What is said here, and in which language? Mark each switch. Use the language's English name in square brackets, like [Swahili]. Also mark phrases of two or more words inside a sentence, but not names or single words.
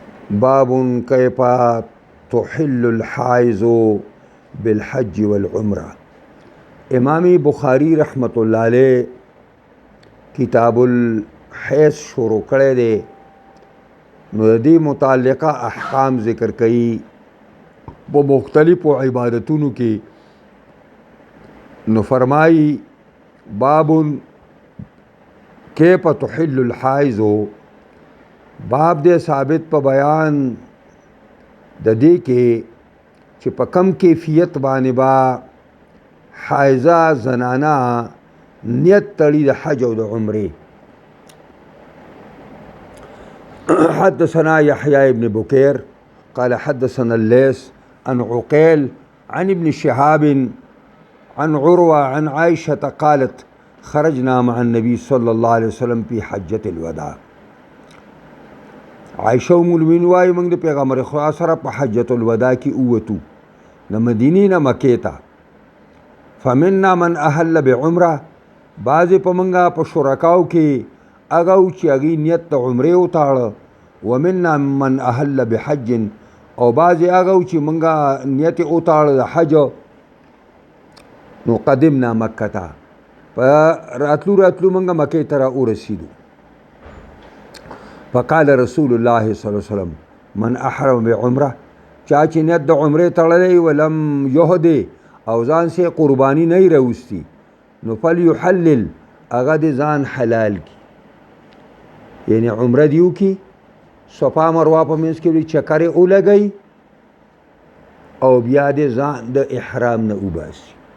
[Arabic] باب کیف تحل الحائض بالحج والعمرہ. [Pashto] امام بخاری [Arabic] رحمۃ اللہ علیہ [Pashto] کتاب الحیض شروع کړی دی، نو د دې متعلقه احکام ذکر کوي په مختلفو عبادتونو کې. نو فرمایي [Arabic] باب کیف تحل الحائض، [Pashto] باب دې ثابت په بیان د دې کې چې په کم کیفیت باندې با حائضه زنانه نیت تړي د حج او د عمرې. [Arabic] حدثنا يحيى ابن بكير قال حدثنا الليث عن عقيل عن ابن شهاب عن عروة عن عائشة قالت خرجنا مع النبي صلى الله عليه وسلم في حجة الوداع. [Pashto] عائشة [Arabic] ام المؤمنین [Pashto] وايي موږ د پیغمبر خدا سره په حجة الوداع کې اوتو د مدینې نه مکې ته. [Arabic] فمنا من اهل بعمره، [Pashto] بعضې په موږ په شرکاو کې هغه و چې هغې نیت د عمرې وتاړه. [Arabic] ومنا من اهل بحج، [Pashto] او بعضې هغه و چې موږ نیت یې وتاړه د حج. نو قدمنا مکه ته، په راتلو موږ مکې ته را ورسېدو. [Arabic] فقال رسول الله صلی الله علیه وسلم من احرم بعمره، [Pashto] چا چې نیت د عمرې تړلی [Arabic] ولم یهدی [Pashto] او ځان سې قربانی نه راوستي، نو فلیحلل، هغه دې ځان حلال کی، یعنی عمره دې وکړي، صفا مروه په منځ کې چکر یې ولګوي او بیا دې ځان د احرام نه وباسي.